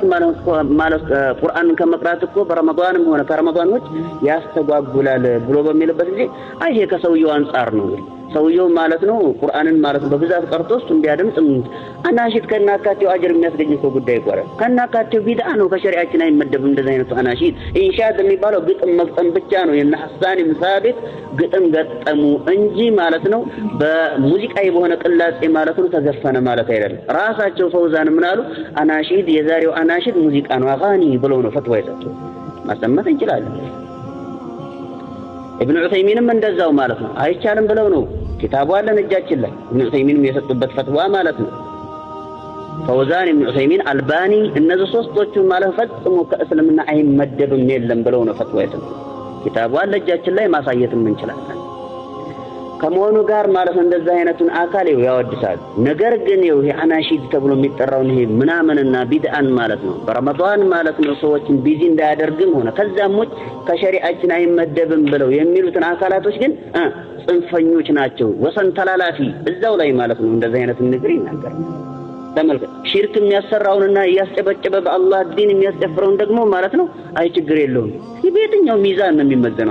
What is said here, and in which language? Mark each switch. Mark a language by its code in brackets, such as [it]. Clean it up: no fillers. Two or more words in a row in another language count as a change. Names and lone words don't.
[am] ማለት ቁርአንን ከመቅራት እኮ በረመዳንም ሆነ ከረመዳን ውጭ ያስተጓጉላል ብሎ በሚልበት ጊዜ አይ ይሄ ከሰውየው አንፃር ነው ሰውየው ማለት ነው ቁርአንን ማለት በብዛት ቀርቶስ እንዲያድምጥ አናሺድ ከናካቴው አጅር የሚያስገኝው ጉዳይ ይቆራል ከናካቴው ቢድዓ ነው ከሸሪዓችን አይመደብም እንደዚህ አይነቱ አናሺድ ኢንሻድ የሚባለው ግጥም መግጠም ብቻ ነው የነ ሐሳን ምሳቢት ግጥም ገጠሙ እንጂ ማለት ነው በሙዚቃዊ በሆነ ቅላጼ ማለት ነው ተዘፈነ ማለት አይደለም ራሳቸው ፈውዛን ምን አሉ አናሺድ የዛሬው አናሺድ ሙዚቃ ነው አጋኒ ብለው ነው ፈትዋ የሰጡት ማሰማት እንችላለን ابن عثيمين من እንደዛው ማለት ነው አይቻልም ብለው ነው ኪታቡ አለን እጃችን ላይ ابن عثيمين የሰጡበት ፈትዋ ማለት ነው ፈውዛን ابن عثيمين አልባኒ እነዚህ ሶስቶቹ ማለት ፈጽሞ ከእስልምና አይመደብም የለም ብለው ነው ፈትዋ የሰጡት ኪታቡ አለ እጃችን ላይ ማሳየትም እንችላለን። ከመሆኑ ጋር ማለት እንደዛ አይነቱን አካል ያወድሳል። ነገር ግን ይሄ አናሺድ ተብሎ የሚጠራውን ይሄ ምናምንና ቢድአን ማለት ነው በረመዳን ማለት ነው ሰዎችን ቢዚ እንዳያደርግም ሆነ ከዛም ውጭ ከሸሪዓችን አይመደብም ብለው የሚሉትን አካላቶች ግን ጽንፈኞች ናቸው። ወሰን ተላላፊ እዛው ላይ ማለት ነው እንደዛ አይነት ንግር ይናገራል። ተመልከት ሽርክ የሚያሰራውንና ያስጨበጨበ በአላህ ዲን የሚያስጨፍረውን ደግሞ ማለት ነው አይ ችግር የለውም። በየትኛው ሚዛን ነው የሚመዘነው?